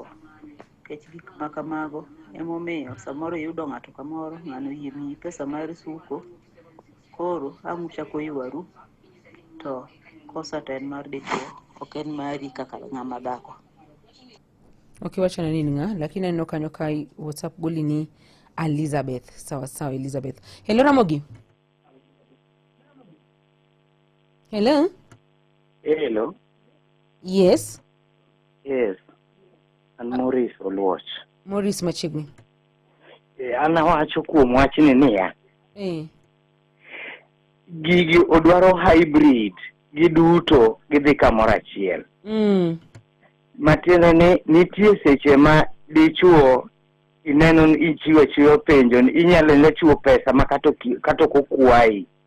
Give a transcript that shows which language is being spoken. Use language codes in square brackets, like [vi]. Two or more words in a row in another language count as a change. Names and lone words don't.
[luo] Kech gik makamago emomiyo samoro yudo ngato kamoro ngano yimi pesa mar suko. Koro amucha koywaru to kosa ten mar dichuo oken mari kaka ngama dhako. Wacho na nini nga, lakini neno kanyo kai WhatsApp goli ni Elizabeth. [en] Sawa Elizabeth. Hello Ramogi. Hello. Hello. Yes. And Maurice Oluoch. Maurice Machigni. [luo] Ana wacho kuom wachni niya. Gigi odwaro hybrid, giduto gidhi kamoro achiel. Matiende ni nitie seche ma dichuo ineno ichiwo penjo inyalo ne chiwo pesa makato kokwai.